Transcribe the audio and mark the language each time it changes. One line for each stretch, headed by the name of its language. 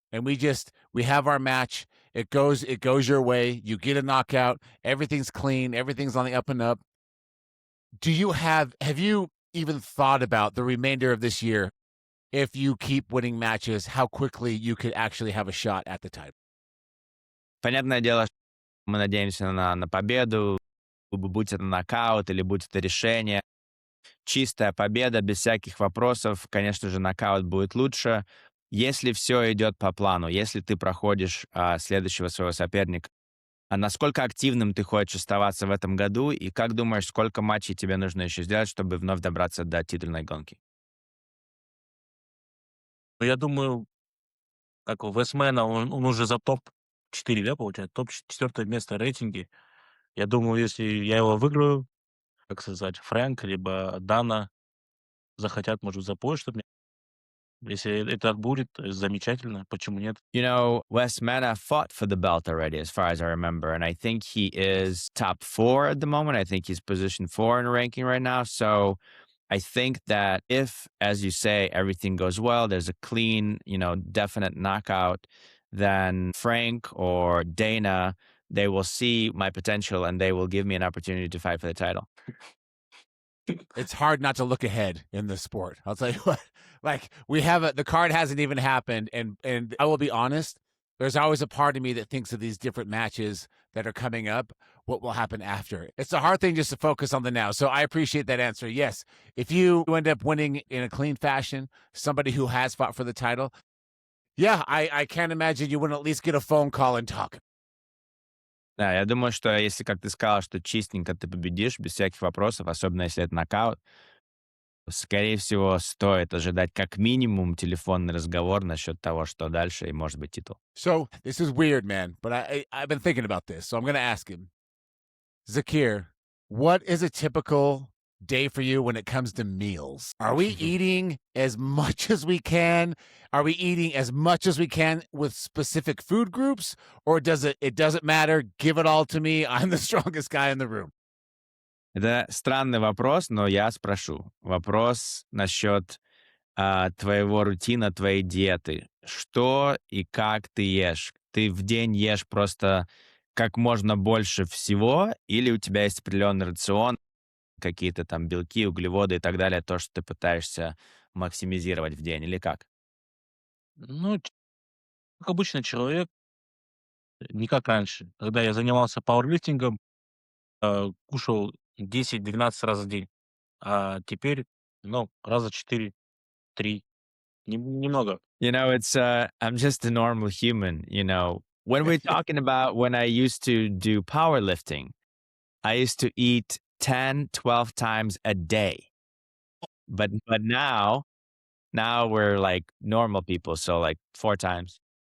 English: And we have our match. It goes your way. You get a knockout. Everything's clean. Everything's on the up and up. Have you even thought about the remainder of this year, if you keep winning matches, how quickly you could actually have a shot at the title?
Russian: Понятное дело, что мы надеемся на победу, будь это нокаут или будь это решение. Чистая победа, без всяких вопросов. Конечно же, нокаут будет лучше. Если все идет по плану, если ты проходишь следующего своего соперника, а насколько активным ты хочешь оставаться в этом году, и как думаешь, сколько матчей тебе нужно еще сделать, чтобы вновь добраться до титульной гонки? Но я думаю, как Вес Мена, он уже за топ-4, да, получается? Топ-4 место в рейтинге. Я думаю, если я его выиграю, как сказать, Фрэнк либо Дана захотят, может, за пояс, чтобы если это так будет, замечательно. Почему нет?
English: Wes Mena fought for the belt already, as far as I remember, and I think he is top 4 at the moment. I think he's position 4 in the ranking right now. So I think that if, as you say, everything goes well, there's a clean, definite knockout, then Frank or Dana, they will see my potential and they will give me an opportunity to fight for the title. It's hard not to look ahead in this sport. I'll tell you what. Like the card hasn't even happened, and I will be honest. There's always a part of me that thinks of these different matches that are coming up. What will happen after? It's a hard thing just to focus on the now. So I appreciate that answer. Yes, if you end up winning in a clean fashion, somebody who has fought for the title, yeah, I can't imagine you wouldn't at least get a phone call and talk.
Russian: Да, я думаю, что если, как ты сказал, что чистенько ты победишь, без всяких вопросов, особенно если это нокаут, скорее всего, стоит ожидать как минимум телефонный разговор насчет того, что дальше, и, может быть, титул.
English: So this is weird, man, but I've been thinking about this, so I'm going to ask him. Zakir, what is a typical day for you when it comes to meals? Are we eating as much as we can? Are we eating as much as we can with specific food groups? Or it doesn't matter? Give it all to me. I'm the strongest guy in the room.
Russian: Это странный вопрос, но я спрошу. Вопрос насчет твоего рутина, твоей диеты. Что и как ты ешь? Ты в день ешь просто как можно больше всего, или у тебя есть определенный рацион, какие-то там белки, углеводы и так далее, то, что ты пытаешься максимизировать в день, или как? Ну, как обычный человек, не как раньше. Когда я занимался пауэрлифтингом, кушал 10-12 раз в день, а теперь, ну, раза 4-3, немного.
English: You know, I'm just a normal human, you know. When we're talking about when I used to do powerlifting, I used to eat 10, 12 times a day. But now we're like normal people, so like 4 times.